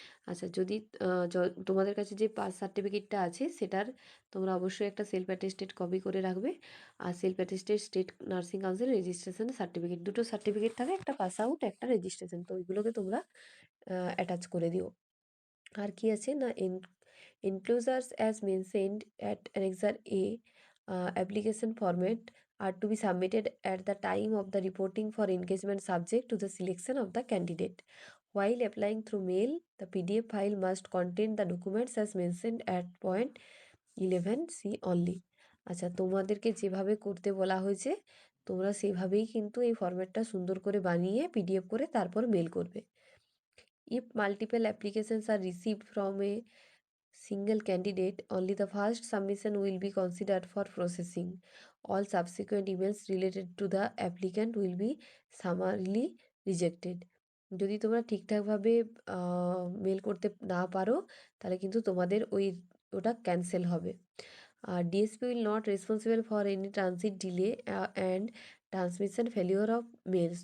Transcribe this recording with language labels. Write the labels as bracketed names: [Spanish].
[Bangla] আচ্ছা, যদি তোমাদের কাছে যে পাস সার্টিফিকেটটা আছে সেটার তোমরা অবশ্যই একটা সেলফ অ্যাটেস্টেড কপি করে রাখবে। আর self attested state nursing council registration certificate, দুটো সার্টিফিকেট থাকে, একটা পাস আউট একটা রেজিস্ট্রেশন, তো ওইগুলোকে তোমরা অ্যাটাচ করে দিও। আর কি আছে না, [English] enclosures as mentioned at Annexure A application format are to be submitted at the time of the reporting for engagement subject to the selection of the candidate. While applying through mail, the PDF file must contain the documents as mentioned at point 11C only. [Bangla] আচ্ছা, তোমাদেরকে যেভাবে করতে বলা হয়েছে তোমরা সেভাবেই কিন্তু এই ফরম্যাটটা সুন্দর করে বানিয়ে পিডিএফ করে তারপর মেল করবে। [English] If multiple applications are received from a single candidate, only the first submission will be considered for processing. All subsequent emails related to the applicant will be summarily rejected. [Bangla] যদি তোমরা ঠিকঠাকভাবে mail করতে না পারো তাহলে কিন্তু তোমাদের ওটা ক্যান্সেল হবে। [English] আর DSP will not responsible for any transit delay and transmission failure of mails.